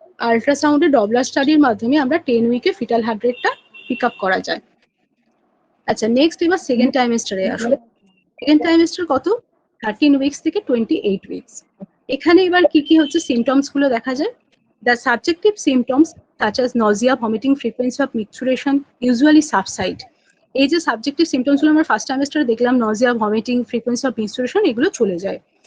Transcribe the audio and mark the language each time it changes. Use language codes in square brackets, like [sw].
[bn] আল্ট্রাসাউন্ডে Doppler স্টাডির মাধ্যমে আমরা 10 উইকে ফিটাল হার্ট রেটটা পিক আপ করা যায়। আচ্ছা নেক্সট এবার সেকেন্ড ট্রাইমেস্টারে আসো। সেকেন্ড ট্রাইমেস্টার কত 13 উইকস থেকে 28 উইকস। এখানে এবার কি কি হচ্ছে সিমটমস গুলো দেখা যায়। [en] The subjective symptoms such as nausea, vomiting, frequency of micturition usually subside. [bn] এই যে সাবজেক্টিভ সিমটমস গুলো আমরা ফার্স্ট ট্রাইমেস্টারে দেখলাম, nausea, vomiting, frequency of menstruation, এগুলো চলে যায়।